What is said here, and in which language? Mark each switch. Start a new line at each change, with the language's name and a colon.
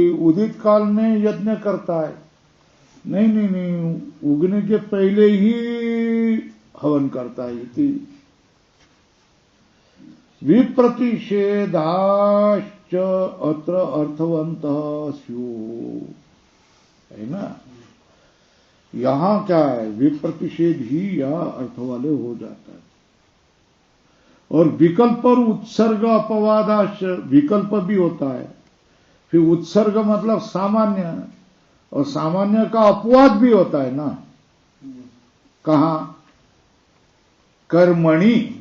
Hindi: उदित काल में यज्ञ करता है. नहीं, उगने के पहले ही हवन करता है.
Sanskrit: इति विप्रतिषेधाश्च अत्र अर्थवन्तः स्युः.
Hindi: है ना. यहां क्या है? विप्रतिषेध ही यह अर्थ वाले हो जाता है. और विकल्प और उत्सर्ग अपवादाश, विकल्प भी होता है. फिर उत्सर्ग मतलब सामान्य, और सामान्य का अपवाद भी होता है ना. कहां? कर्मणि.